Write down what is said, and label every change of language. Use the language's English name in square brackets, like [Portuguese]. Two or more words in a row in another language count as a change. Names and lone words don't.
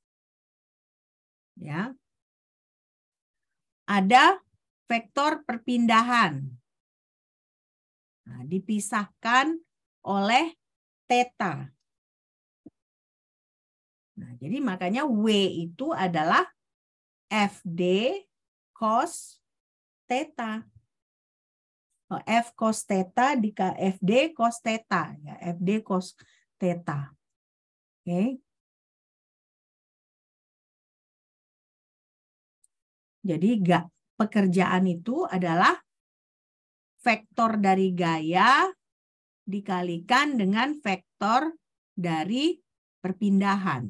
[Indonesian] Ya. Ada vektor perpindahan. Nah, dipisahkan oleh theta. Nah, jadi makanya W itu adalah FD cos theta. F cos theta dikali FD cos theta. Ya, FD cos theta. Oke. Jadi pekerjaan itu adalah vektor dari gaya dikalikan dengan vektor dari perpindahan.